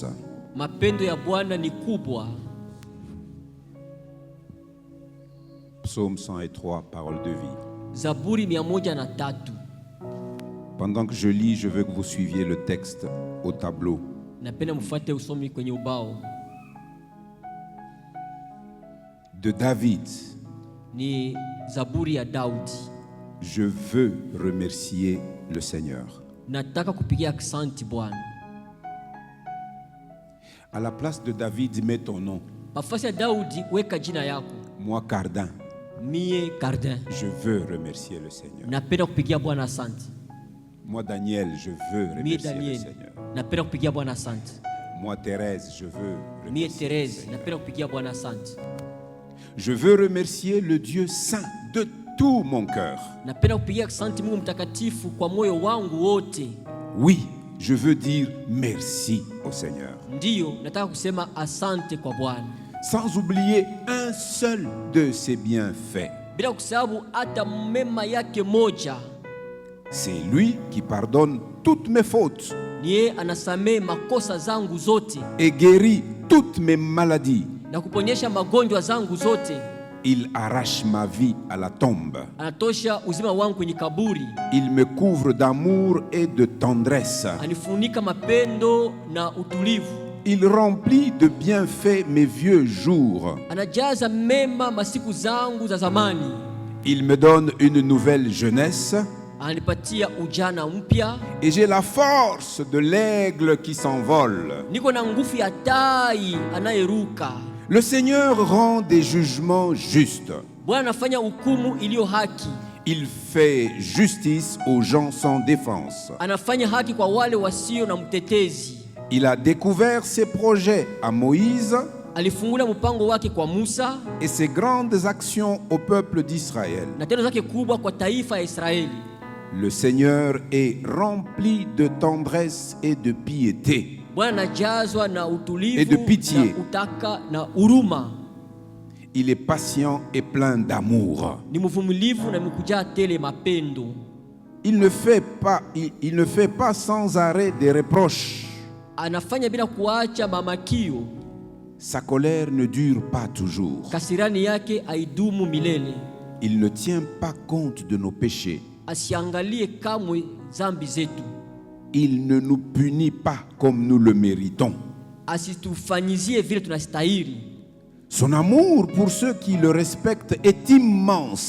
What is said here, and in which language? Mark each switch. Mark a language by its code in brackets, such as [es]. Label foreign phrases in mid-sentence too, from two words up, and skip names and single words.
[sw] Mapendo ya Bwana ni kubwa. [fr] Psaume 103, parole de vie. [sw] Zaburi 103. [fr] Pendant que je lis, je veux que vous suiviez le texte au tableau. [sw] Napenda mfuate usomi kwenye ubao. [fr] De David. [sw] Ni Zaburi ya Daudi. [fr] Je veux remercier le Seigneur. [sw] Nataka kupigia aksanti Bwana. [fr] À la place de David, mets ton nom. [sw] Nafasi ya Daudi weka jina yako. [fr] Moi, Cardin. [sw] Mie Cardin. [fr] Je veux remercier le Seigneur. [sw] Napenda kupigia Bwana asante. [fr] Moi, Daniel, je veux [sw] Mie [fr] remercier le [sw] Daniel. [fr] Seigneur. [sw] Napenda kupigia Bwana asante. [fr] Moi, Thérèse, je veux [sw] Mie [fr] remercier le [sw] Therese. [fr] Seigneur. [sw] Napenda kupigia Bwana asante. [fr] Je veux remercier le Dieu saint de tout mon cœur. [sw] Napenda kupigia asante Mungu mtakatifu kwa moyo wangu wote. [fr] Oui, je veux dire merci au Seigneur. [sw] Ndiyo, nataka kusema asante kwa Bwana. [fr] Sans oublier un seul de ses bienfaits. [sw] Bila kusahau hata mema yake moja. [fr] C'est lui qui pardonne toutes mes fautes [sw] Niye anasamee makosa zangu zote [fr] et guérit toutes mes maladies. [sw] na kuponyesha magonjwa zangu zote. [fr] Il arrache ma vie à la tombe. [sw] Anatosha uzima wangu kwenye kaburi. [fr] Il me couvre d'amour et de tendresse. [sw] Anifunika mapendo na utulivu. [fr] Il remplit de bienfaits mes vieux jours. [sw] Anajaza mema masiku zangu za zamani. [fr] Il me donne une nouvelle jeunesse. [sw] Ananipatia ujana mpya. [fr] Et j'ai la force de l'aigle qui s'envole. [sw] Niko na nguvu ya tai anayeruka. [fr] Le Seigneur rend des jugements justes. [sw] Bwana anafanya hukumu iliyo haki. [fr] Il fait justice aux gens sans défense. [sw] Anafanya haki kwa wale wasio na mtetezi. [fr] Il a découvert ses projets à Moïse [sw] Alifungula mpango wake kwa Musa [fr] et ses grandes actions au peuple d'Israël. [sw] na tendo zake kubwa kwa taifa ya Israeli. [fr] Le Seigneur est rempli de tendresse et de piété. [sw] Bwana anajazwa na utulivu [fr] Et de pitié. [sw] na utaka na huruma. [fr] Il est patient et plein d'amour. [sw] Ni mvumilivu na mkujaa tele mapendo. [fr] Il ne fait pas sans arrêt des reproches. [sw] Anafanya bila kuacha mamakio. [fr] Sa colère ne dure pas toujours. [sw] Kasirani yake haidumu milele. [fr] Il ne tient pas compte de nos péchés. [sw] Asiangalie kamwe zambi zetu. [fr] Il ne nous punit pas comme nous le méritons. [sw] Asitufanyizie vile tunastahili. [fr] Son amour pour ceux qui le respectent est immense.